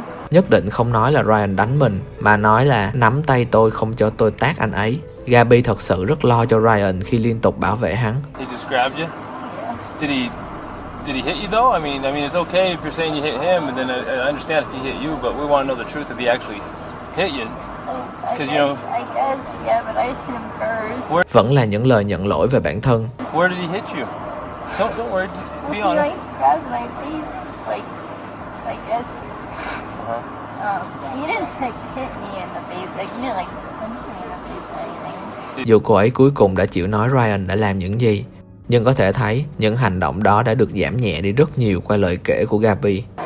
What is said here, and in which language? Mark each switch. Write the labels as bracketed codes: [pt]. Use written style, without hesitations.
[vi] Nhất định không nói là Ryan đánh mình, mà nói là nắm tay tôi không cho tôi tát anh ấy. Gabby thật sự rất lo cho Ryan khi liên tục bảo vệ hắn. [en] He just grabbed you? Did he hit you though? I mean, it's okay if you're saying you hit him, and then I understand if he hit you, but we want to know the truth if he actually hit you. Because you know. I guess, yeah, but I hit him first. [vi] Vẫn là những lời nhận lỗi về bản thân. [en] Where did he hit you? Don't worry. Just be honest. He grabbed my face, like I guess. He didn't hit me in the face. [vi] Dù cô ấy cuối cùng đã chịu nói Ryan đã làm những gì, nhưng có thể thấy những hành động đó đã được giảm nhẹ đi rất nhiều qua lời kể của Gabby.